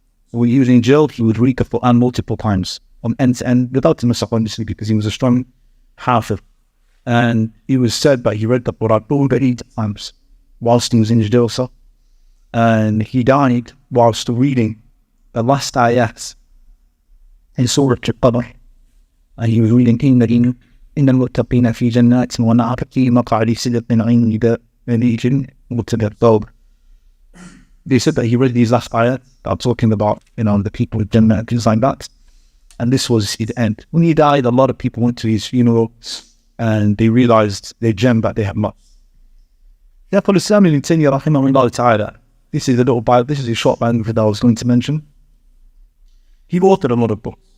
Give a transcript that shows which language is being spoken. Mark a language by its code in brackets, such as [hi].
[en] When he was in jail, he would read the Quran multiple times, from end to end, without the Musaf, obviously, because he was a strong hafiz. And it was said that he read the Quran over 8 times whilst he was in his jail cell. And he died whilst reading the last ayat in Surah Al-Qadr. And he was reading, [ar] إِنَّ الْمُتَّقِينَ فِي جَنَّاتٍ وَنَهَرٍ فِي مَقْعَدِ صِدْقٍ عِندَ مَلِيكٍ مُقْتَدِرٍ. [en] They said that he read these last ayat that are talking about, the people with Jannah and things like that. And this was his end. When he died, a lot of people went to his funeral and they realized their gem that they had lost. Therefore, Islam Ibn Taymmiyah, rahimahullah ta'ala, this is a short biography that I was going to mention. He authored a lot of books.